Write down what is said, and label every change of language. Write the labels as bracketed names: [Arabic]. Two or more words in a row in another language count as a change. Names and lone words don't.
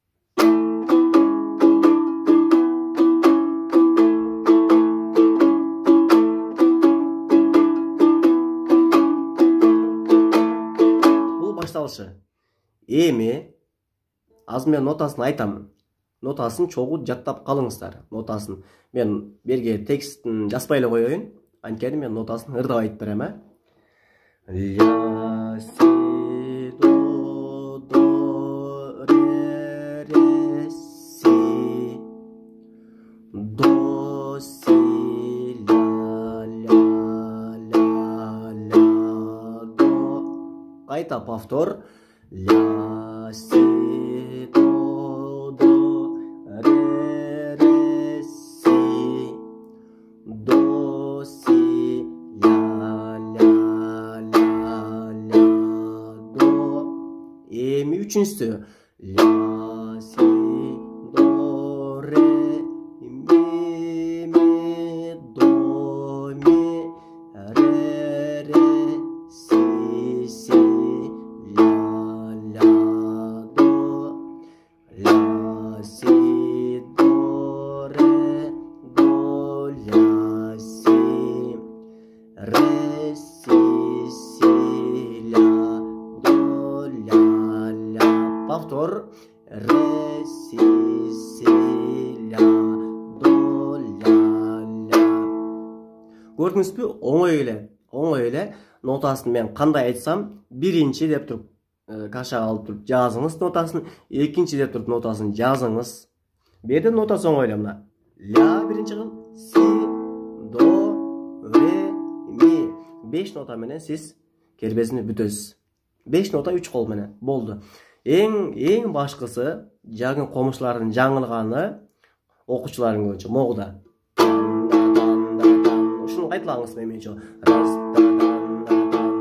[Kyrgyz] Бул башталышы. Эми азыр мен нотасын айтам. Нотасын чогуу жаттап калыңыздар. Нотасын мен берге текстин жазбай эле коеюн. Анткени мен нотасын ырдап айтып берем, ля, си, до, ре, си, до, си, ля, до. Кайта повтор. Ля, си, до, ре, си, до, си, ля, до. Эми үчүнчүсү. Ля, си, до, ре, ми, до, ми, ре, си, ля, до. Ля, си, до, ре, до, ля, си, ре, си, ля, до, ля. Повтор. Ре, си, ля, до, ля. Көрдүңүзбү? Оңой эле. Нотасын мен кандай айтсам, биринчи деп туруп кашага алып туруп жазыңыз нотасын, экинчи деп туруп нотасын жазыңыз. Берде нотасы оңой эле мына. Ля биринчи кыл, си, до, ре, ми. 5 нота менен сиз Кербезимди бүтөсүз. 5 нота 3 кол менен болду. Эң башкысы жагын комузчулардын жаңылганы окуучулардын көбүнчө могуда. Ушуну кайталаңыз менчө.